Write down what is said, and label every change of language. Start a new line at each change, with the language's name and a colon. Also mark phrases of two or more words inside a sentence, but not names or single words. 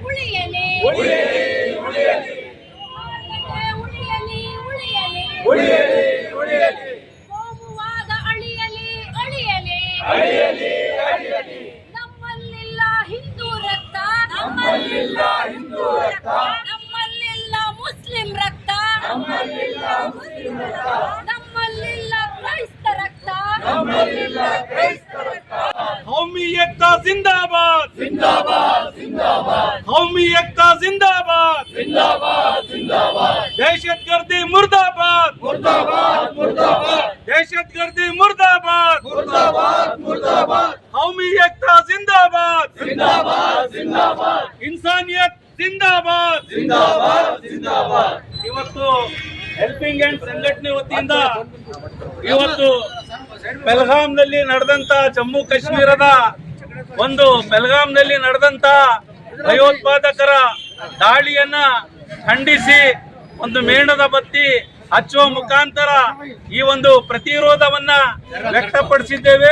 Kannada: ಕೋಮುವಾದ ಅಳಿಯಲಿ. ನಮ್ಮಲ್ಲಿಲ್ಲ ಹಿಂದೂ ರಕ್ತ, ನಮ್ಮಲ್ಲಿಲ್ಲ ಮುಸ್ಲಿಂ ರಕ್ತ, ನಮ್ಮಲ್ಲಿಲ್ಲ ಕ್ರೈಸ್ತ ರಕ್ತ.
Hindi: कौमी एकता जिंदाबाद, कौमी एकता जिंदाबाद, दहशतगर्दी मुर्दाबाद, दहशतगर्दी मुर्दाबाद, कौमी एकता जिंदाबाद, इंसानियत जिंदाबाद.
Kannada: ಇವತ್ತು
English: Helping Hand
Kannada: ಸಂಘಟನೆ ವತಿಯಿಂದ ಇವತ್ತು ಪಹಲ್ಗಾಮ್ನಲ್ಲಿ ನಡೆದಂತ ಜಮ್ಮು ಕಾಶ್ಮೀರದ ಪಹಲ್ಗಾಮ್ನಲ್ಲಿ ನಡೆದಂತ ಭಯೋತ್ಪಾದಕರ ದಾಳಿಯನ್ನ ಖಂಡಿಸಿ ಒಂದು ಮೇಣದ ಬತ್ತಿ ಹಚ್ಚುವ ಮುಖಾಂತರ ಈ ಒಂದು ಪ್ರತಿರೋಧವನ್ನ ವ್ಯಕ್ತಪಡಿಸಿದ್ದೇವೆ.